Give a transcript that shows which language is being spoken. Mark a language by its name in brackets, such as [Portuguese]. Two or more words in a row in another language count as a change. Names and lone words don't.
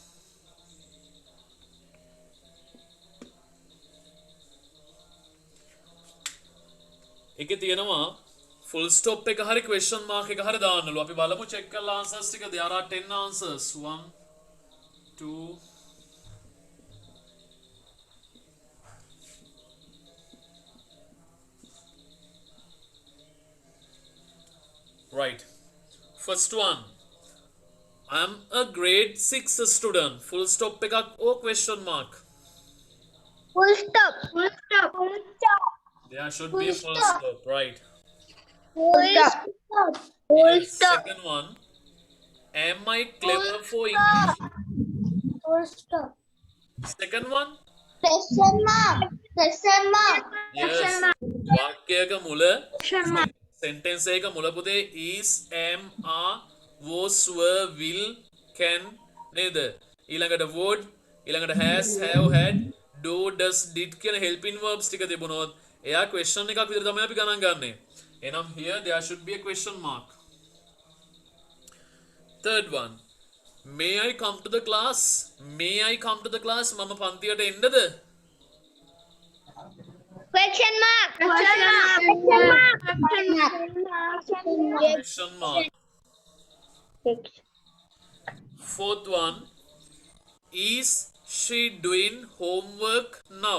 [Sinhala] එකේ තියෙනවා [English] full stop [Sinhala] එක හරි [English] question mark [Sinhala] එක හරි දාන්නලු. අපි බලමු [English] check කරලා [Sinhala] answers ටික. [English] There are 10 answers. 1 2 Right. First one. I'm a grade 6 student. Full stop එකක් or question mark? Full stop. Full stop. Full stop. There should be a full stop. stop, right? Full stop. Full Yes, stop. second one. Am I clever for English? Full stop. Second one. Question mark. Question mark. Yes. [Sinhala] වාක්‍යයක මුල [English] Question mark. sentence [Sinhala] එක මුල පුතේ [English] is, am, are, was, were, will, can නේද? [Sinhala] ඊළඟට would, ඊළඟට [English] has, have, had, do, does, did [Sinhala] කියන [English] helping verbs [Sinhala] ටික තිබුණොත් එයා question එකක් විදිහට තමයි අපි ගණන් ගන්නෙ. [English] එහෙනම් here there should be a question mark. Third one. May I come to the class? May I come to the class? [Sinhala] මම පන්තියට එන්නද? [English] Question mark. Question mark. Question mark. Question mark. Fourth one. Is she doing homework now?